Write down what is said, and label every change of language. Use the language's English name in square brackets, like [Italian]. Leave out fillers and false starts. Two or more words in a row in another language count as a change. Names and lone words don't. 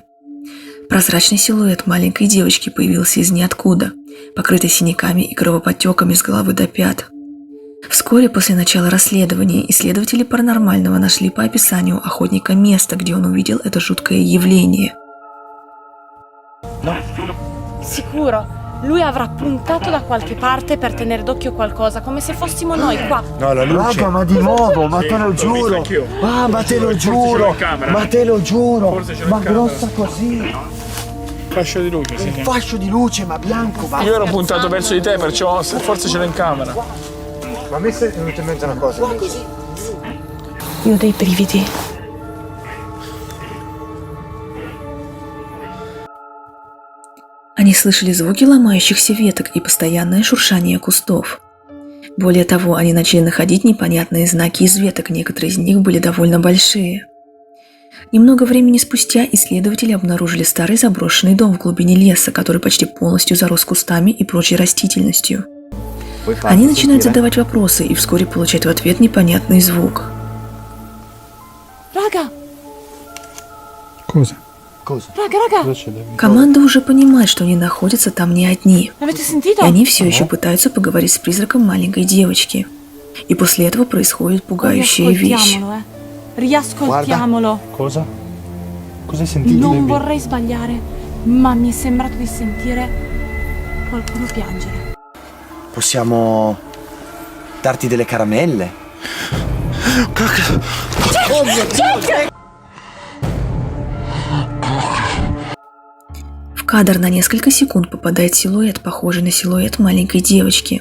[Russian] Прозрачный силуэт маленькой девочки появился из ниоткуда, покрытый синяками и кровоподтеками с головы до пят. Вскоре после начала расследования исследователи паранормального нашли по описанию охотника место, где он увидел это жуткое явление. [Italian] Sicuro, lui avrà puntato da qualche parte per tenere d'occhio qualcosa, come se fossimo noi qua. No, la luce. Raga, ma di nuovo, ma te lo giuro. Ah, ma te lo giuro. Ma te lo giuro. Ma grossa così. Fascio di luce, sì. Un fascio di luce, ma bianco. Ma Io ero puntato verso di te, perciò forse ce l'ho in camera. Ma a me è venuta in mente una cosa. Io ho dei brividi. [Russian] Они слышали звуки ломающихся веток и постоянное шуршание кустов. Более того, они начали находить непонятные знаки из веток, некоторые из них были довольно большие. Немного времени спустя исследователи обнаружили старый заброшенный дом в глубине леса, который почти полностью зарос кустами и прочей растительностью. Они начинают задавать вопросы и вскоре получают в ответ непонятный звук. [Italian] Raga, Cosa? raga. [Russian] Команда уже понимает, что они находятся там не одни. [Italian] L'avete [Russian] И [Italian] sentito? [Russian] они все еще пытаются поговорить с призраком маленькой девочки. И после этого происходит пугающая вещь. [Italian] Riascoltiamolo. Cosa? Cosa hai sentito? Non baby? vorrei sbagliare, ma mi è sembrato di sentire qualcuno piangere. possiamo darti delle caramelle? [Russian] В кадр на несколько секунд попадает силуэт, похожий на силуэт маленькой девочки.